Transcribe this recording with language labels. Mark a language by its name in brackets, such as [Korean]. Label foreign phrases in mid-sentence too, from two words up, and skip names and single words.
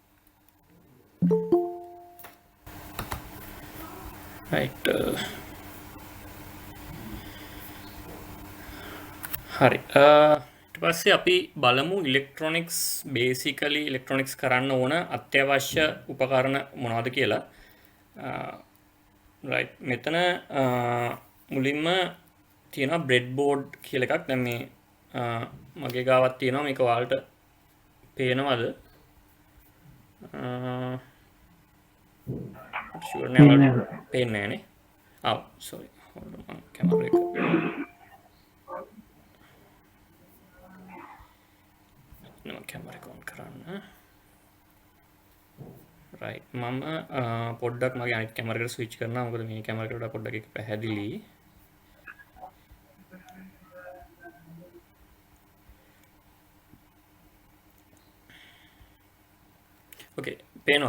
[Sinhala] right හරි ඊට පස්සේ අපි බලමු [English] electronics basically electronics [Sinhala] කරන්න ඕන අත්‍යවශ්‍ය උපකරණ මොනවද කියලා. right මෙතන මුලින්ම තියෙනවා [English] bread board [Sinhala] කියලා එකක්. දැන් මේ මගේ ගාවත් තියෙනවා. මේක ඔයාලට පේනවද? [English] sure never [Sinhala] පේන්නේ නැහැ නේ. [English] sorry hold on camera [Sinhala] එක නම කැමරා එක on කරන්න. right මම පොඩ්ඩක් මගේ අනිත් කැමරා එකට ස්විච් කරනවා. මොකද මේ කැමරා එකට වඩා පොඩ්ඩක් එක පැහැදිලි. okay පේනවද?